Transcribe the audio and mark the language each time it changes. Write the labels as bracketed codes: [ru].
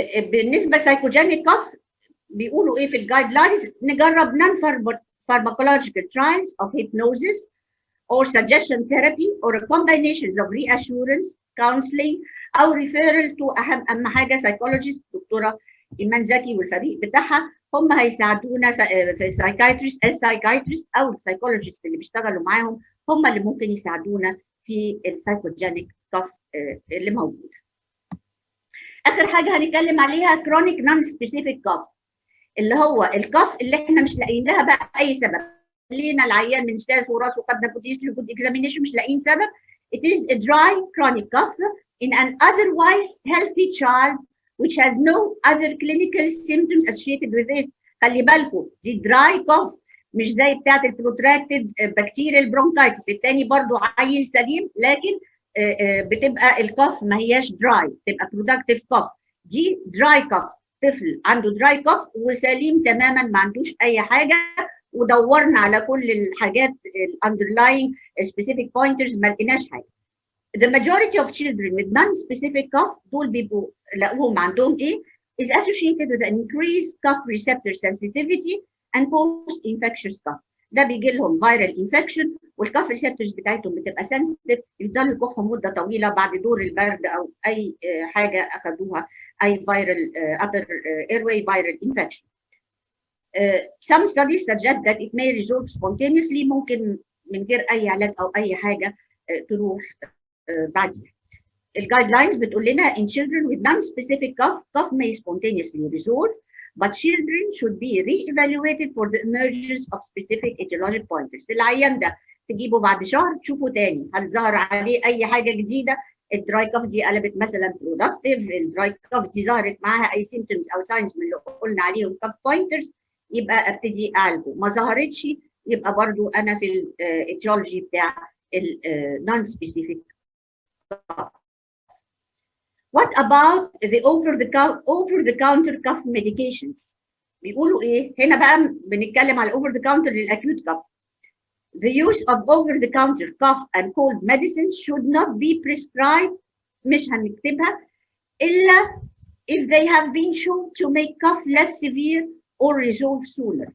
[ar] بالنسبه سايكوجينيك كاف بيقولوا ايه في الجايد لاينز؟ نجرب [en] non pharmacological trials of hypnosis or suggestion therapy or a combination of reassurance counseling [ar] او referral to اهم حاجه psychologist دكتوره ايمان زكي والفريق بتاعها، هم هيساعدونا في السايكايتريست او السايكولوجيست اللي بيشتغلوا معاهم، هم اللي ممكن يساعدونا في السايكوجينيك كاف اللي موجوده. اخر حاجه هنتكلم عليها [en] chronic non-specific cough، [ar] اللي هو الكاف اللي احنا مش لاقيين لها بقى اي سبب. لينا العيان من اشتاس وراسه وخدنا جود اكزامينيشن مش لاقيين سبب. [en] It is a dry chronic cough in an otherwise healthy child which has no other clinical symptoms associated with it. [ar] خلي بالكم دي dry cough مش زي بتاعت البروتراكتد بكتيريال برونكايتس الثاني برضو عيل سليم، لكن بتبقى الكاف ما هياش dry، بتبقى productive cough. دي dry cough، طفل عنده dry cough وسليم تماما ما عندوش اي حاجه، ودورنا على كل الحاجات [en] underlying specific pointers [ar] ما لقيناش حاجه. [en] The majority of children with non-specific cough [ar] دول بيبقوا لقوهم عندهم ايه؟ [en] is associated with an increased cough receptor sensitivity and post-infectious cough. [ar] ده بيجي لهم viral infection والكاف ريسبتورز بتاعتهم بتبقى sensitive، يفضلوا يكحوا مده طويله بعد دور البرد او اي حاجه اخذوها، اي [en] viral upper airway viral infection. Some studies suggest that it may resolve spontaneously، [ar] ممكن من غير اي علاج او اي حاجه تروح بعدين. الجايد لاينز بتقول لنا [en] in children with non-specific cough may spontaneously resolve but children should be re-evaluated for the emergence of specific etiologic pointers. [ar] العيان ده تجيبه بعد شهر تشوفه تاني هل ظهر عليه اي حاجه جديده، الدراي كاف دي قلبت مثلا برودكتيف، الدراي كاف دي ظهرت معاها اي سيمبتومز او ساينز من اللي قلنا عليهم كاف بوينترز، يبقى ابتدي اعالجه. ما ظهرتش يبقى برضو انا في الاتيولوجي بتاع النون سبيسيفيك. [en] What about the over the counter cough medications؟ [ar] بيقولوا ايه؟ هنا بقى بنتكلم على [en] over the counter للاكيوت cough. The use of over the counter cough and cold medicines should not be prescribed، [ar] مش هنكتبها الا [en] if they have been shown to make cough less severe or resolve sooner.